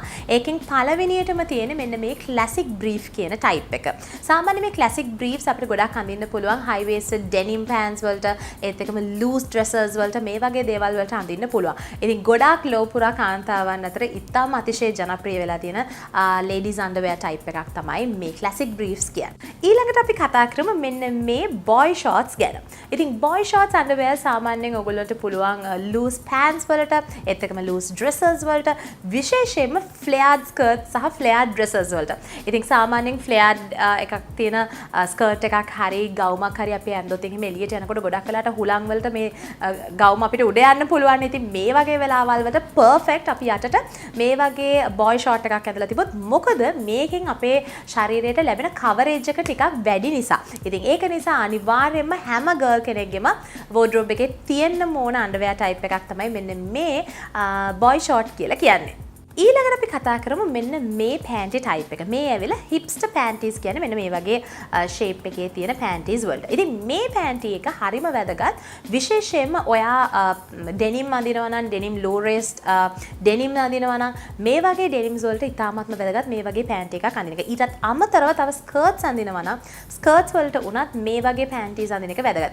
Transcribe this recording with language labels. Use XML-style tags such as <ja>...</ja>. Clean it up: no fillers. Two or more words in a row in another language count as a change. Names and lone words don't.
<si>ඒකෙන් පළවෙනියටම තියෙන්නේ මෙන්න මේ</si> <en>classic brief</en> <si>කියන type එක. සාමාන්‍ය මේ</si> <en>classic briefs</en> <si>අපිට ගොඩක් අඳින්න පුළුවන්</si> <en>high waisted denim pants</en> <si>වලට, ඒත් එකම</si> <en>loose dresses</en> <si>වලට මේ වගේ දේවල් වලට අඳින්න පුළුවන්. ඉතින් ගොඩක් ලෝපුරා කාන්තාවන් අතර ඉතාම අතිශය ජනප්‍රිය වෙලා තියෙන</si> <en>ladies underwear type</en> <si>එකක් තමයි මේ classic briefs කියන්නේ. ඊළඟට අපි කතා කරමු මෙන්න මේ</si> <en>boy shorts</en> <si>ගැන. ඉතින්</si> <en>boy shorts underwear</en> <si>සාමාන්‍යයෙන් ඔයගොල්ලන්ට පුළුවන්</si> <en>loose pants</en> <si>වලට ඒත් එකම</si> <en>loose dresses</en> <si>වලට විශේෂයෙන්ම</si> <en>flared skirts</en> <si>සහ</si> <en>flared dresses</en> <si>වලට. ඉතින් සාමාන්‍යයෙන් flared එකක් තියෙන skirt එකක් හරි ගවුමක් හරි අපි ඇඳොත් එහෙම එළියට යනකොට ගොඩක් වෙලාට හුලං වලට මේ ගවුම අපිට උඩ යන්න පුළුවන්. ඉතින් මේ වගේ වෙලාවල් වලට perfect අපි යටට මේ වගේ</si> <en>boy short</en> <si>එකක් ඇඳලා තිබොත් මොකද මේකෙන් අපේ ශරීරයට ලැබෙන coverage එක ටිකක් වැඩි නිසා. ඉතින් ඒක නිසා අනිවාර්යයෙන්ම හැම girl කෙනෙක්ගේම wardrobe එකේ තියෙන්න ඕන</si> <en>underwear type</en> <si>එකක් තමයි මෙන්න මේ</si> <en>boy short</en> <si>කියලා කියන්නේ. ඊළඟට අපි කතා කරමු මෙන්න මේ</si> <en>panty type</en> <si>එක. මේ ඇවිල්ලා</si> <en>hipster panties</en> <si>කියන්නේ මෙන්න මේ වගේ shape එකේ තියෙන panties වලට. ඉතින් මේ panty එක හරිම වැදගත්. විශේෂයෙන්ම ඔයා denim අඳිනවා නම්</si> <en>denim low waist denim</en> <si>අඳිනවා නම් මේ වගේ denims වලට ඉතාමත්ම වැදගත් මේ වගේ panty එකක් අඳින එක. ඊටත් අමතරව තව skirts අඳිනවා නම් skirts වලට උනත් මේ වගේ panties අඳින එක වැදගත්.</si>